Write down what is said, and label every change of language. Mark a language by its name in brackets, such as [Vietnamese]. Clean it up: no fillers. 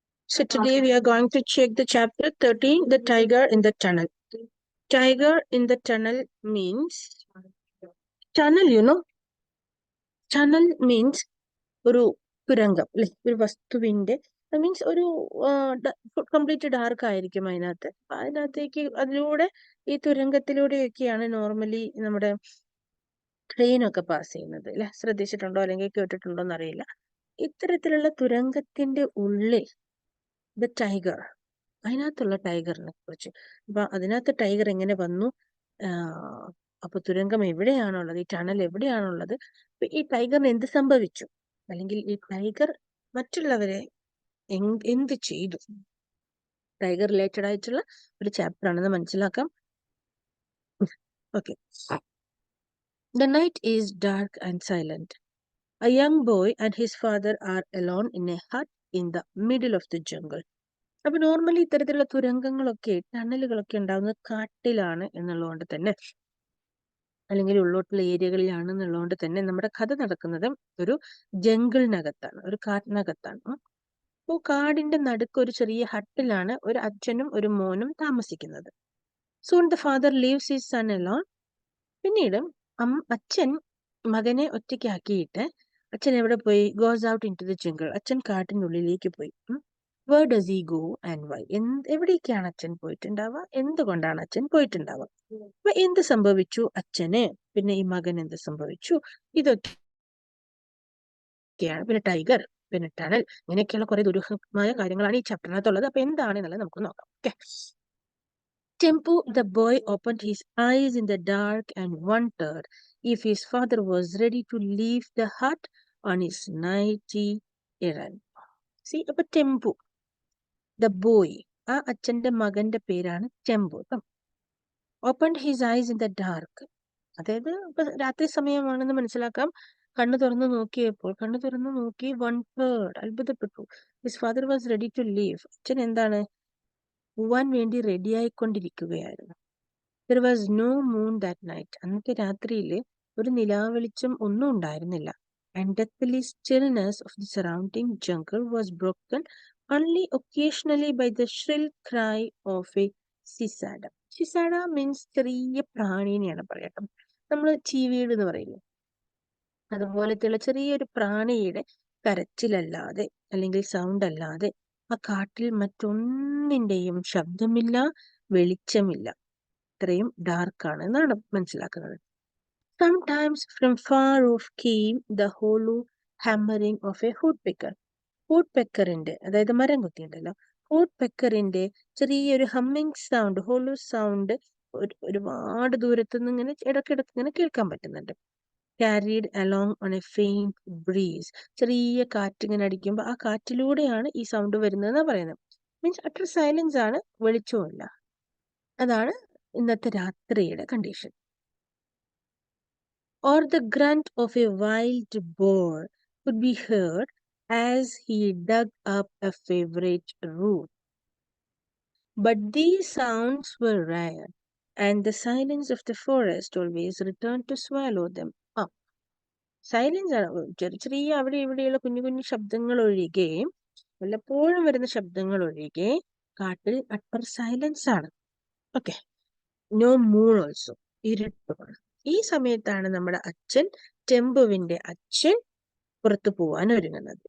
[English] So today we are going to check the chapter 13, the tiger in the tunnel. Tiger in the tunnel means, [Malayalam] tunnel, tunnel means ഒരു തുരങ്കം അല്ലെ, ഒരു വസ്തുവിന്റെ means ഒരു complete dark ആയിരിക്കും അതിനകത്ത്. അതിനകത്തേക്ക് അതിലൂടെ ഈ തുരങ്കത്തിലൂടെയൊക്കെയാണ് നോർമലി നമ്മുടെ ട്രെയിനൊക്കെ പാസ് ചെയ്യുന്നത് അല്ലെ. ശ്രദ്ധിച്ചിട്ടുണ്ടോ അല്ലെങ്കിൽ കേട്ടിട്ടുണ്ടോ എന്നറിയില്ല. ഇത്തരത്തിലുള്ള തുരങ്കത്തിന്റെ ഉള്ളിൽ ദ ടൈഗർ, അതിനകത്തുള്ള ടൈഗറിനെ കുറിച്ച്. അപ്പൊ അതിനകത്ത് ടൈഗർ എങ്ങനെ വന്നു, അപ്പൊ തുരങ്കം എവിടെയാണുള്ളത്, ഈ ടണൽ എവിടെയാണുള്ളത്, ഈ ടൈഗറിന് എന്ത് സംഭവിച്ചു, അല്ലെങ്കിൽ ഈ ടൈഗർ മറ്റുള്ളവരെ എന്ത് ചെയ്തു, ടൈഗർ റിലേറ്റഡ് ആയിട്ടുള്ള ഒരു ചാപ്റ്റർ ആണെന്ന് മനസ്സിലാക്കാം. Okay. [English] The night is dark and silent. A young boy and his father are alone in a hut in the middle of the jungle. [Malayalam] അപ്പൊ നോർമലി ഇത്തരത്തിലുള്ള തുരങ്കങ്ങളൊക്കെ ടണലുകളൊക്കെ ഉണ്ടാകുന്നത് കാട്ടിലാണ് എന്നുള്ളതുകൊണ്ട് തന്നെ, അല്ലെങ്കിൽ ഉള്ളോട്ടുള്ള ഏരിയകളിലാണ് എന്നുള്ളതുകൊണ്ട് തന്നെ നമ്മുടെ കഥ നടക്കുന്നത് ഒരു ജംഗിളിനകത്താണ്, ഒരു കാട്ടിനകത്താണ്. അപ്പോൾ കാടിന്റെ നടുക്ക് ഒരു ചെറിയ ഹട്ടിലാണ് ഒരു അച്ഛനും ഒരു മോനും താമസിക്കുന്നത്. [English] Soon the father leaves his son alone. [Malayalam] പിന്നീട് അച്ഛൻ മകനെ ഒറ്റയ്ക്കാക്കിയിട്ട് അച്ഛൻ എവിടെ പോയി? [English] Goes out into the jungle. [Malayalam] അച്ഛൻ കാട്ടിനുള്ളിലേക്ക് പോയി. [English] Where does he go and why? [Malayalam] എവിടേക്കാണ് അച്ഛൻ പോയിട്ടുണ്ടാവുക, എന്തുകൊണ്ടാണ് അച്ഛൻ പോയിട്ടുണ്ടാവുക, അപ്പൊ എന്ത് സംഭവിച്ചു അച്ഛന്, പിന്നെ ഈ മകൻ എന്ത് സംഭവിച്ചു, ഇതൊക്കെയാണ്. പിന്നെ ടൈഗർ, പിന്നെ ടണൽ, ഇങ്ങനെയൊക്കെയുള്ള കുറെ ദുരൂഹമായ കാര്യങ്ങളാണ് ഈ ചാപ്റ്ററിനകത്തുള്ളത്. അപ്പൊ എന്താണെന്നുള്ളത് നമുക്ക് നോക്കാം. Okay. [English] Tempo, the boy, opened his eyes in the dark and wondered if his father was ready to leave the hut on his nighty errand. [Malayalam] See, അപ്പൊ ടെമ്പു, ദ ബോയ്, ആ അച്ഛന്റെ മകന്റെ പേരാണ് ടെമ്പു. [English] opened his eyes in the dark, [Malayalam] അതായത് ഇപ്പൊ രാത്രി സമയമാണെന്ന് മനസ്സിലാക്കാം. കണ്ണു തുറന്നു നോക്കി വണ്ടേർഡ്, അത്ഭുതപ്പെട്ടു. [English] His father was ready to leave. [Malayalam] അച്ഛൻ എന്താണ്, പോവാൻ വേണ്ടി ready ആയിക്കൊണ്ടിരിക്കുകയായിരുന്നു. [English] There was no moon that night. [Malayalam] അന്നത്തെ രാത്രിയിൽ ഒരു നിലാവെളിച്ചം ഒന്നും ഉണ്ടായിരുന്നില്ല. [English] And deathly stillness of the surrounding jungle was broken only occasionally by the shrill cry of a cicada. Cicada means [Malayalam] ചെറിയ പ്രാണിനെയാണ് പറയാം. നമ്മൾ ചീവീട് എന്ന് പറയില്ലേ, അതുപോലത്തെയുള്ള ചെറിയൊരു പ്രാണിയുടെ കരച്ചിലല്ലാതെ അല്ലെങ്കിൽ സൗണ്ട് അല്ലാതെ ആ കാട്ടിൽ മറ്റൊന്നിന്റെയും ശബ്ദമില്ല, വെളിച്ചമില്ല. ഇത്രയും ഡാർക്കാണ് എന്നാണ് മനസ്സിലാക്കുന്നത്. [English] Sometimes from far off came the hollow hammering of a woodpecker. [Malayalam] woodpeckerന്റെ, അതായത് മരം കൊത്തിയുണ്ടല്ലോ, woodpeckerന്റെ ചെറിയൊരു ഹമ്മിങ് സൗണ്ട്, ഹോളോ സൗണ്ട് ഒരുപാട് ദൂരത്തുനിന്ന് ഇങ്ങനെ ഇടയ്ക്കിടയ്ക്ക് ഇങ്ങനെ കേൾക്കാൻ പറ്റുന്നുണ്ട്. [English] Carried along on a faint breeze. [Malayalam] ചെറിയ കാറ്റ് ഇങ്ങനെ അടിക്കുമ്പോൾ ആ കാറ്റിലൂടെയാണ് ഈ സൗണ്ട് വരുന്നതെന്നാണ് പറയുന്നത്. മീൻസ് അട്ടർ സൈലൻസ് ആണ്, വെളിച്ചവുമില്ല. അതാണ് ഇന്നത്തെ രാത്രിയുടെ condition. [English] Or the grunt of a wild boar could be heard as he dug up a favorite root. But these sounds were rare, and the silence of the forest always returned to swallow them up. [Malayalam] Silence ആണ്, ചെറിയ അവിടെ ഇവിടെയുള്ള കുഞ്ഞു കുഞ്ഞു ശബ്ദങ്ങൾ ഒഴികെ, വല്ലപ്പോഴും വരുന്ന ശബ്ദങ്ങൾ ഒഴികെ കാട്ടിൽ അട്ടർ സൈലൻസ് ആണ്. ഓക്കെ. [English] no moon also, [Malayalam] ഇരുട്ടുമാണ്. ഈ സമയത്താണ് നമ്മുടെ അച്ഛൻ, ടെമ്പുവിന്റെ അച്ഛൻ, പുറത്തു പോവാൻ ഒരുങ്ങുന്നത്.